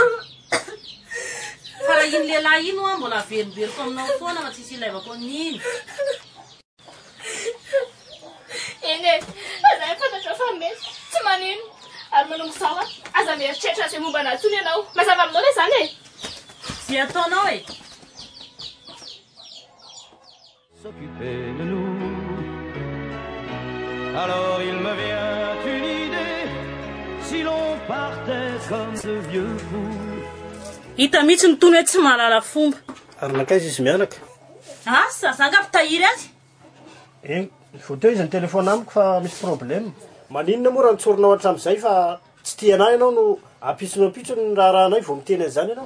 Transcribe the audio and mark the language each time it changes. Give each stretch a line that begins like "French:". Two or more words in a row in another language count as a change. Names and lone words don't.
Malagasy: Fa raha iny lehilahy iny mbola verimberiko aminao foana fa tsisy ilaivako an'iny. Eny aza fantatra fa mety tsy manino ary manongo zao aza mieritreritra izay momba natsony ianao. Mazava aminao le zany e. Zay ataonao e.
French: S'occuper de nous. Alors il me vient une idée, si l'on partait comme ce vieux fou.
Malagasy: Hita mihitsy ny tony hoe tsy mahalala fomba. Ary nakaiza izy mianaka? Asa zanga mpitahiry azy. Voateo izy ny telefona amiko fa
French: misy problème.
Malagasy: Maninona moa raha nitsorinao hatramin'izay fa tsy tianay ianao no apisonapitsony raha anay vao miteny an'izany ianao.